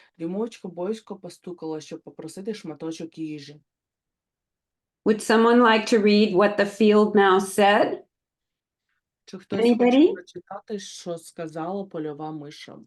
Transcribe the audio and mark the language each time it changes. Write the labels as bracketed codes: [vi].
[uk] Дюймовочка боязко постукала, щоб попросити шматочок їжі. [en] Would someone like to read what the field mouse said? [uk] Чи хтось хоче [en] Anybody? [uk] прочитати, що сказала польова миша?